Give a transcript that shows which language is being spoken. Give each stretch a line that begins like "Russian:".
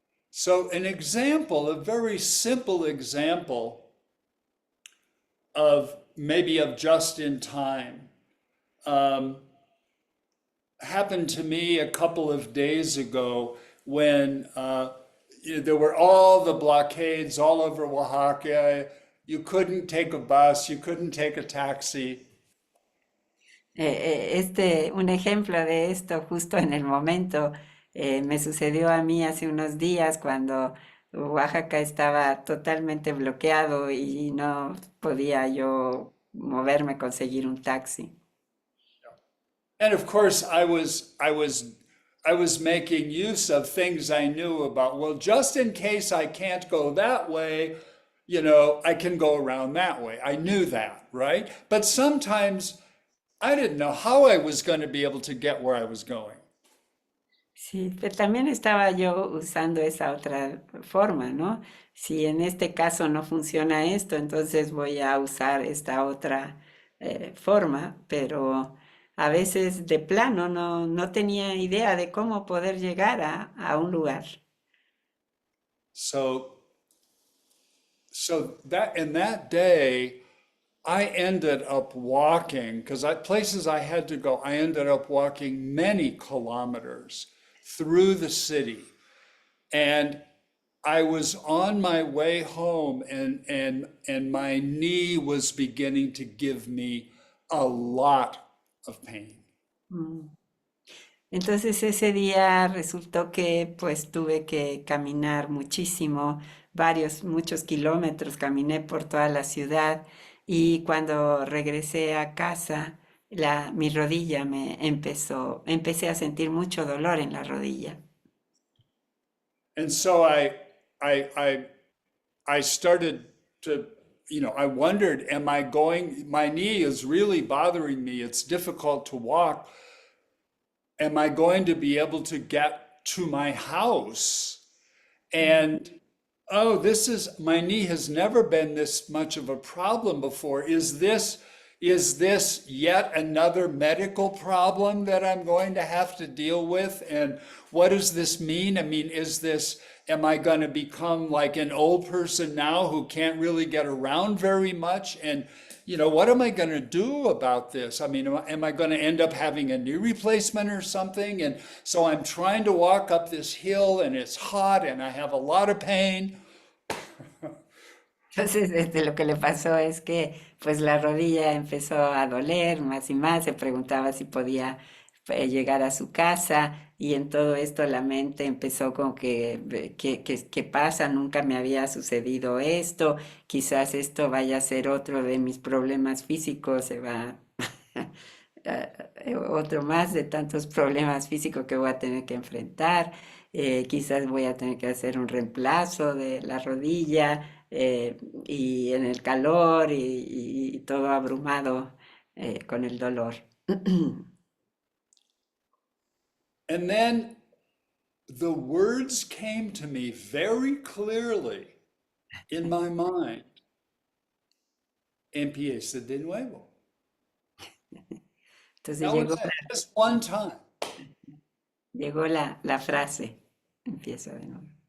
English: So an example, a very simple example of maybe of just in time, um, happened to me a couple of days ago when there were all the blockades all over Oaxaca. You couldn't take a bus, you couldn't take a taxi.
Spanish: Un ejemplo de esto justo en el momento me sucedió a mí hace unos días cuando Oaxaca estaba totalmente bloqueado y no podía yo moverme, conseguir un taxi.
English: And of course, I was making use of things I knew about. Well, just in case I can't go that way, you know, I can go around that way. I knew that, right? But sometimes I didn't know how I was going to be able to get where I was going.
Spanish: Sí, pero también estaba yo usando esa otra forma, ¿no? Si en este caso no funciona esto, entonces voy a usar esta otra forma, pero a veces de plano no tenía idea de cómo poder llegar a un lugar.
English: So, so that in that day, I ended up walking because places I had to go. I ended up walking many kilometers through the city, and I was on my way home, and my knee was beginning to give me a lot of pain. Mm.
Spanish: Entonces ese día resultó que pues tuve que caminar muchísimo, muchos kilómetros, caminé por toda la ciudad y cuando regresé a casa, mi rodilla empecé a sentir mucho dolor en la rodilla.
English: And so I, I, I started to, you know, I wondered, am I going, my knee is really bothering me. It's difficult to walk. Am I going to be able to get to my house? And oh, my knee has never been this much of a problem before. Is this yet another medical problem that I'm going to have to deal with? And what does this mean? I mean, am I going to become like an old person now who can't really get around very much? And, what am I going to do about this? I mean, am I going to end up having a knee replacement or something? And so I'm trying to walk up this hill and it's hot and I have a lot of pain.
Spanish: Entonces, lo que le pasó es que pues la rodilla empezó a doler más y más, se preguntaba si podía llegar a su casa y en todo esto la mente empezó como ¿qué pasa? Nunca me había sucedido esto, quizás esto vaya a ser otro de mis problemas físicos, se va otro más de tantos problemas físicos que voy a tener que enfrentar. Quizás voy a tener que hacer un reemplazo de la rodilla y en el calor y todo abrumado con el dolor.
English: And then the words came to me very clearly in my mind.
Spanish: Empieza de nuevo. Entonces
English: That was it, just one time.
Spanish: llegó la frase, empieza de nuevo.